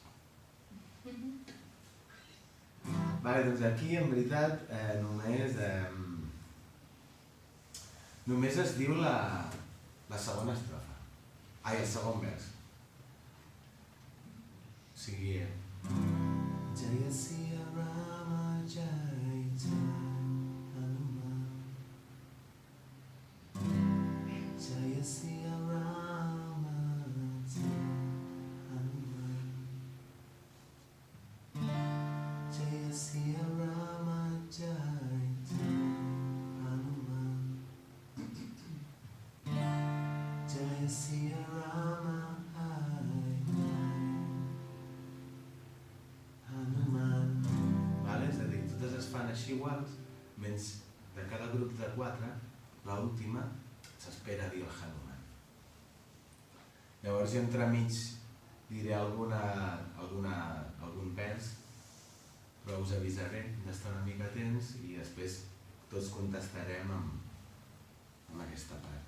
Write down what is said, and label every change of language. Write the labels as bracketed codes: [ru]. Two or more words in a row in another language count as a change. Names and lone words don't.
[ca] Vale, doncs aquí, en veritat, només es diu la segona estrofa. Ai, el segon vers. O sigui... [hi] जय सिया राम जय जय हनुमान जय सिया राम जय हनुमान जय सिया राम जय जय हनुमान जय सिया राम हनुमान. [ca] Vale? És a dir, totes es fan així iguals, menys de cada grup de 4, l'última s'espera dir el Hanuman. Llavors jo entremig diré algun vers, però us avisaré d'estar una mica atents i després tots contestarem amb aquesta part.